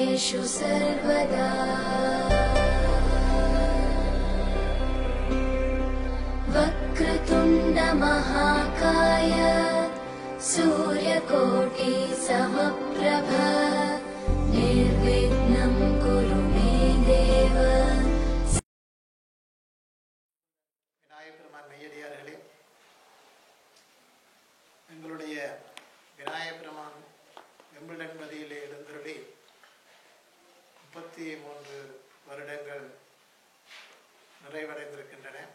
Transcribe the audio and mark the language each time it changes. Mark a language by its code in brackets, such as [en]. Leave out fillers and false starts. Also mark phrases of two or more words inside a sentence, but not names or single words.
[sa] सर्वेषु सर्वदा वक्रतुण्ड महाकाय सूर्यकोटि समप्रभ निर्विघ्नं कुरु मे देव. [ta] விநாயகபெருமான் மெய்யடியார்களே, எங்களுடைய விநாயகபெருமான் வெம்பிள்டன் பதியிலே எழுந்தருளி 33 வருடங்கள் நிறைவடைந்திருக்கின்றன.